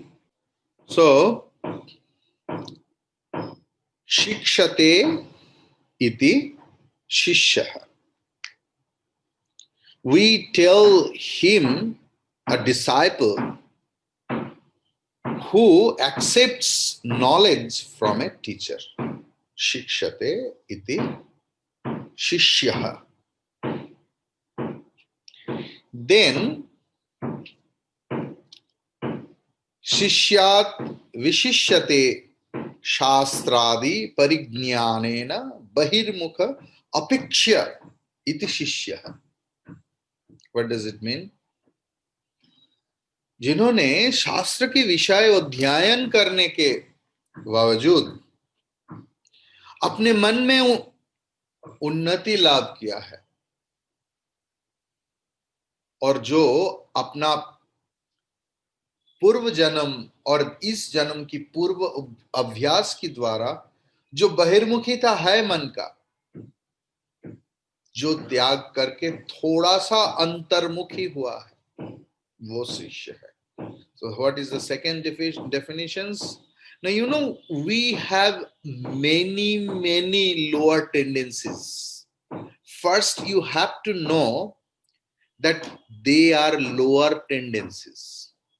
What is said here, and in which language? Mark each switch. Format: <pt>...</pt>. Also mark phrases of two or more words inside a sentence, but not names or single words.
<en>So,</en> <sa>शिक्षते इति शिष्यः.</sa> <en>We tell him, a disciple, who accepts knowledge from a teacher.</en> <sa>शिक्षते इति शिष्यः. Then, शिष्यात् विशिष्यते शास्त्रादि परिज्ञानेन बहिर्मुख अपेक्ष्य इति शिष्यः.</sa> <en>What does it mean?</en> <hi>जिन्होंने शास्त्र के विषय अध्ययन करने के बावजूद अपने मन में उन्नति लाभ किया है और जो अपना पूर्व जन्म और इस जन्म की पूर्व अभ्यास के द्वारा जो बहिर्मुखिता है मन का, जो त्याग करके थोड़ा सा अंतर्मुखी हुआ है, वो शिष्य है.</hi> <en>So what is the second definitions? Now you know we have many lower tendencies. First you have to know that they are lower tendencies.</en>